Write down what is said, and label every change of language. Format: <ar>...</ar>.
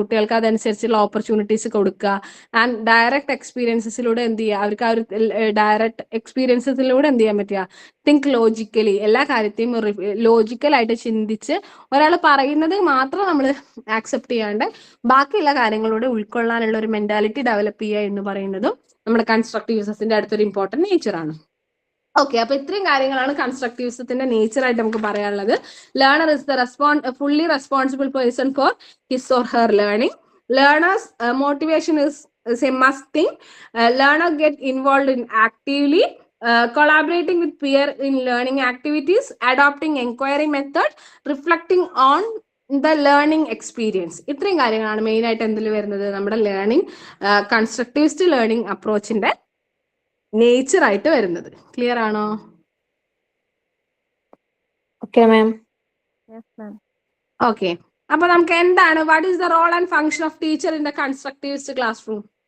<ml>കുട്ടികൾക്ക് അതനുസരിച്ചുള്ള ഓപ്പർച്യൂണിറ്റീസ് കൊടുക്കുക. ആൻഡ് ഡയറക്റ്റ് എക്സ്പീരിയൻസസിലൂടെ എന്ത് ചെയ്യുക, അവർക്ക് ആ ഒരു ഡയറക്റ്റ് എക്സ്പീരിയൻസസിലൂടെ എന്ത് ചെയ്യാൻ പറ്റുക,</ml> <en>think logically,</en> <ml>എല്ലാ കാര്യത്തെയും ലോജിക്കലായിട്ട് ചിന്തിച്ച് ഒരാൾ പറയുന്നത് മാത്രം നമ്മൾ ആക്സെപ്റ്റ് ചെയ്യാണ്ട് ബാക്കിയുള്ള കാര്യങ്ങളോട് ഉൾക്കൊള്ളാനുള്ള ഒരു മെന്റാലിറ്റി ഡെവലപ്പ് ചെയ്യുക എന്ന് പറയുന്നതും നമ്മുടെ കൺസ്ട്രക്റ്റിവിസത്തിന്റെ അടുത്തൊരു ഇമ്പോർട്ടന്റ് നേച്ചറാണ്. ഓക്കെ, അപ്പൊ ഇത്രയും കാര്യങ്ങളാണ് കൺസ്ട്രക്റ്റിവിസത്തിന്റെ നേച്ചർ ആയിട്ട് നമുക്ക് പറയാനുള്ളത്.</ml> <en>Learner is the fully responsible person for his or her learning. Learners motivation is a must thing. Learner get involved in actively collaborating with peer in learning activities, adopting inquiry method, reflecting on the learning experience.</en> <ml>ഇത്രയും കാര്യങ്ങളാണ് main ആയിട്ട് എന്തിൽ വരുന്നത്, നമ്മുടെ learning constructivist learning അപ്രോച്ചിന്റെ nature ആയിട്ട് വരുന്നത്. Clear ആണോ?</ml> <en>Okay, ma'am. Yes, ma'am. Okay,</en> <ml>അപ്പൊ നമുക്ക് എന്താണ്,</ml> <en>What is the role and function of teacher in the constructivist classroom?</en>